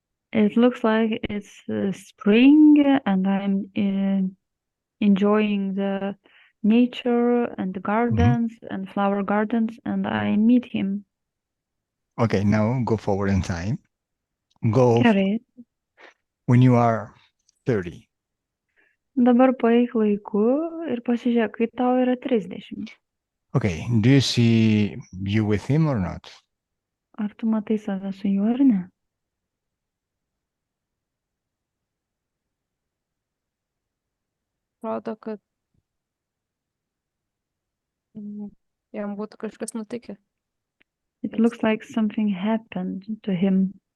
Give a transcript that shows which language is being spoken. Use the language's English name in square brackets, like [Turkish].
[English] It looks like it's spring and I'm enjoying the nature and the gardens and flower gardens and I meet him. Okay, now go forward in time. Go [Lithuanian] Gerai. [English] when you are 30. [Lithuanian] Dabar paeik laiku ir pasižiūrėk, kai tau yra 30. [English] Okay, do you see you with him or not? [Lithuanian] Ar tu matai save su juo ar ne? Atrodo, kad jam būtų kažkas nutikę. [English] It looks like something happened to him.